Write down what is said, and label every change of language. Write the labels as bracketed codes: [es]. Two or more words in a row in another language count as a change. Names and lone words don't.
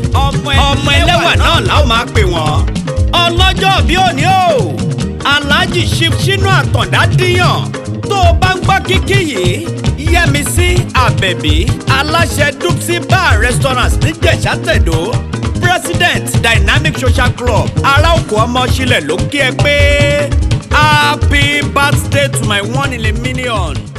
[yo] Ọmọ ẹlẹ́wà náà la ó máa pè wọ́n. Ọlọ́jọ́ bí òní o, Alhaji Chief Shina Àtàndá Díyàn. Tó o bá ń gbọ́ kíkí yìí, Yẹ́misí Àbẹ̀bí, aláṣẹ Dupsy Bar Restaurant ní Jẹ̀ṣà Tẹ̀dó. President Dynamic Social Club, ará òkú ọmọ sílẹ̀ ló kí ẹ pé, [en] "Happy birthday to my one in a million."